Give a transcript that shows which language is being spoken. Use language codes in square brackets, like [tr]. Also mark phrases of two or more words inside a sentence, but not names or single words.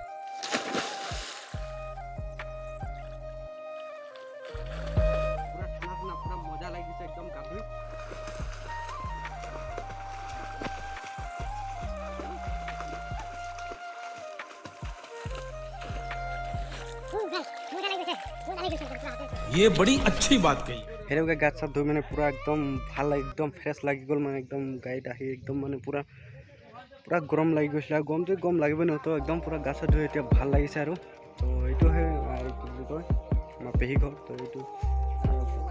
[as] পুৰা ঠাণ্ডা পুৰা মজা লাগিছে একদম গা ধুই মজা লাগিছে [hi] ये बड़ी अच्छी बात कही [as] সেনেকৈ গাত চাত ধুই মানে পুৰা একদম ভাল লাগি একদম ফ্ৰেছ লাগি গ'ল মানে একদম গাড়ীত আহি একদম মানে পুৰা গৰম লাগি গৈছিলে আৰু গৰমটো গৰম লাগিবই ন তো একদম পুৰা গা চাত ধুই এতিয়া ভাল লাগিছে আৰু তো এইটোহে কি বুলি কয় আমাৰ পেহী ঘৰ তো এইটো আৰু পুখুৰী